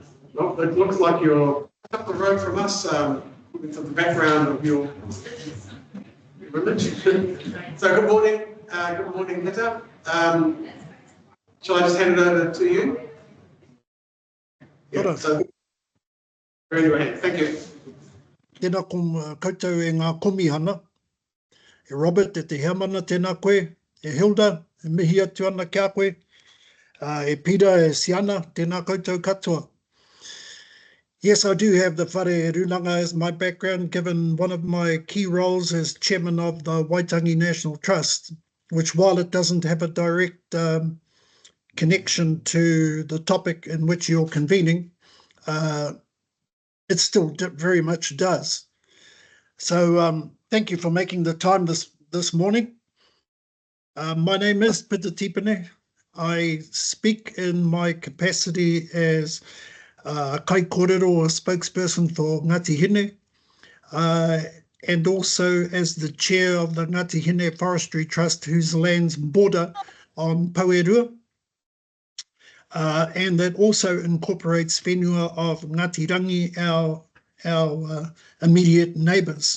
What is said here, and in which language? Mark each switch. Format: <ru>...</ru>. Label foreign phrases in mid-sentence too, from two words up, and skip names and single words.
<en>Well, it looks like you're up the road from us with the background of your religion. So good morning, Peter. Shall I just hand it over to you? Yeah, so, anyway, thank you.</en> <mi>Tēnā koutou e ngā komihana. E Robert, e te heamana tēnā koe. E Hilda, e mihi atu ana kia koe. E Peter, e Siana, tēnā koutou katoa.</mi> <en>Yes, I do have the</en> <mi>whare runanga</mi> <en>as my background, given one of my key roles as chairman of the Waitangi National Trust, which, while it doesn't have a direct connection to the topic in which you're convening, it still very much does. So thank you for making the time this morning. My name is Peter Tipene. I speak in my capacity as</en> <mi>kai kōrero</mi> <en>or spokesperson for Ngāti Hine, and also as the chair of the Ngāti Hine Forestry Trust, whose lands border on Pauerua, and that also incorporates whenua of Ngāti Rangi, our immediate neighbours.</en>